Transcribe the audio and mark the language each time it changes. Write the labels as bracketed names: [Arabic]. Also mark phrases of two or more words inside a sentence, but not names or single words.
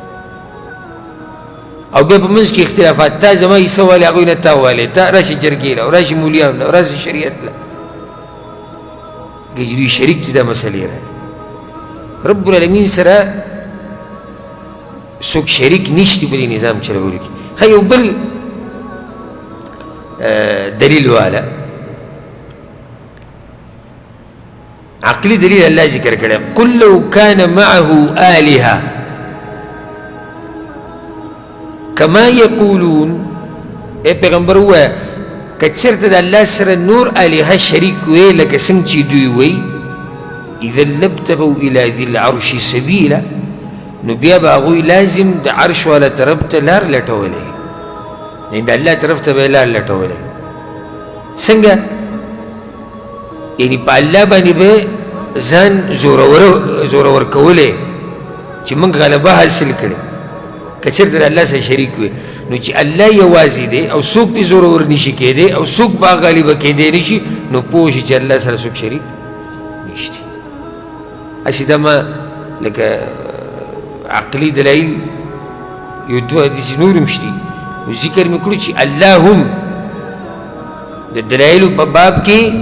[Pashto] او بیا په منځ کې اختلافات تا زما حصه والې هغوی نه تا والې تا راشي جرګې له او راشي مولیانو له او راشي شریعت له که چې دوی شریک دي دا مسلې راځي رب العالمین سره څوک شریک نشتی په دې نظام چلولو کې ښه یو بل دلیل والا عقلي دلیل الله ذکر کړی [Arabic] قل لو كان معه آلهة كما يقولون [Pashto] ای پیغمبر ووایه که چېرته د الله سره نور آلهه شریک وی لکه څنګه چې دوی وی [Arabic] اذا لابتغوا الى ذي العرش سبيلا [Pashto] نو بیا به هغوی لازم د عرش والا طرف ته لار لټولی یعنې د الله طرف ته به یې لار لټولی څنګه یعنې په الله باندې به ځان زورور کولی چې موږ غلبه حاصل کړي که چېرته د الله سره شریک وي نو چې الله یوازې دی او څوک پې زورور نشي کېدی او څوک به غالبه کېدی نشي نو پوه شي چې الله سره څوک شریک نشته هسې دا ما لکه عقلي دلایل یو دوه داسې نور هم شته نو ذکر مې کړو چې الله هم د دلایلو په باب کې